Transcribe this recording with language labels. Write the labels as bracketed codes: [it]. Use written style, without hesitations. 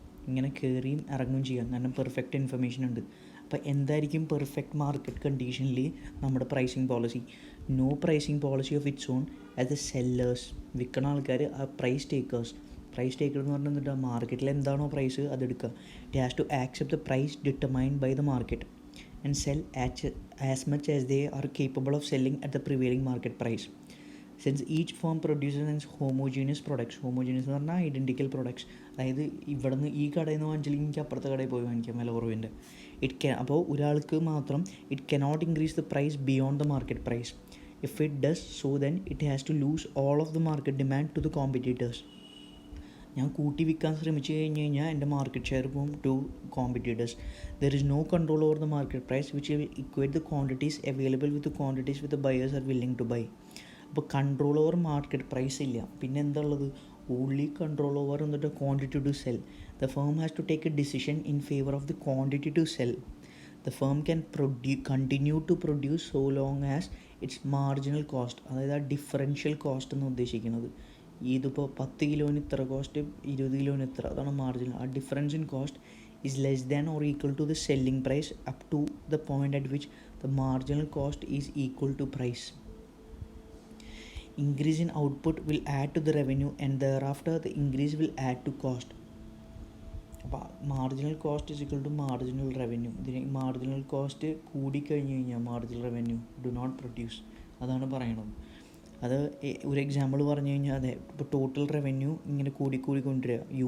[ml] ഇങ്ങനെ കയറിയും ഇറങ്ങും ചെയ്യാം, കാരണം പെർഫെക്റ്റ് ഇൻഫർമേഷൻ ഉണ്ട്. അപ്പോൾ എന്തായിരിക്കും പെർഫെക്റ്റ് മാർക്കറ്റ് കണ്ടീഷനിൽ നമ്മുടെ pricing policy? [en] No pricing policy of its own as the sellers. [ml] വിൽക്കുന്ന ആൾക്കാർ ആ പ്രൈസ് ടേക്കേർ എന്ന് പറഞ്ഞാൽ എന്നിട്ട് മാർക്കറ്റിൽ എന്താണോ price അതെടുക്കുക. [en] It has to accept the price determined by the market and sell as much as they are capable of selling at the prevailing market price. Since each firm produces homogeneous products, homogeneous [ml] എന്ന് പറഞ്ഞാൽ [en] Identical products. [ml] അതായത് ഇവിടെ നിന്ന് ഈ കടയിൽ നിന്ന് വാങ്ങിച്ചില്ലെങ്കിൽ എനിക്ക് അപ്പുറത്തെ കടയിൽ പോയി വാങ്ങിക്കാം വില കുറവിൻ്റെ. അപ്പോൾ ഒരാൾക്ക് മാത്രം [en] It cannot increase the price beyond the market price. If it does so then it has to lose all of the market demand to the competitors. [ml] ഞാൻ കൂട്ടി വിൽക്കാൻ ശ്രമിച്ചു കഴിഞ്ഞ് കഴിഞ്ഞാൽ എൻ്റെ മാർക്കറ്റ് ഷെയർ പോകും to competitors. [en] There is no control over the market price which will equate the quantities available with quantities with the buyers are willing to buy. [ml] അപ്പോൾ control over market price ഇല്ല. പിന്നെ എന്താ ഉള്ളത്? [en] only control over [ml] എന്നിട്ട് quantity to cell. [en] The firm has to take a decision in favour of the quantity to sell. The firm can continue to produce so long as its marginal cost. [ml] അതായത് ആ differential cost എന്ന് ഉദ്ദേശിക്കുന്നത്. ഇതിപ്പോൾ 10 കിലോന് ഇത്ര cost, 20 കിലോന് ഇത്ര, അതാണ് മാർജിൻ. [en] ആ difference in cost is less than or equal to the selling price up to the point at which the marginal cost is equal to price. Increase in output will add to the revenue and thereafter the increase will add to cost. [ml] അപ്പോൾ [en] Marginal cost is equal to marginal revenue. [ml] ഇതിന് marginal cost കൂടിക്കഴിഞ്ഞ് കഴിഞ്ഞാൽ marginal revenue do not produce. അതാണ് പറയണത്. അത് ഒരു example പറഞ്ഞു കഴിഞ്ഞാൽ അതെ, ഇപ്പോൾ ടോട്ടൽ റവന്യൂ ഇങ്ങനെ കൊണ്ടുവരിക.